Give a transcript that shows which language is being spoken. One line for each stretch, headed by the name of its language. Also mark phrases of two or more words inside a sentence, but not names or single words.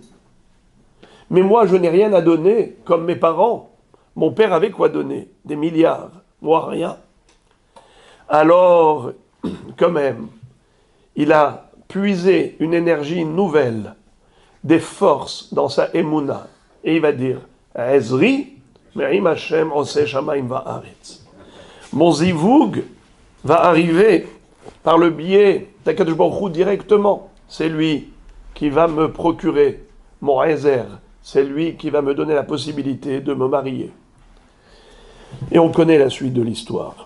French: Mais moi je n'ai rien à donner, comme mes parents. Mon père avait quoi donner? Des milliards, moi rien. Alors, quand même, il a puisé une énergie nouvelle, des forces dans sa émouna. Et il va dire,
Hebrew: עזרי מעם השם עושה שמים וארץ.
French: Mon zivoug va arriver par le biais d'
Hebrew: הקדוש ברוך הוא
French: directement. C'est lui qui va me procurer mon réserve. C'est lui qui va me donner la possibilité de me marier. Et on connaît la suite de l'histoire.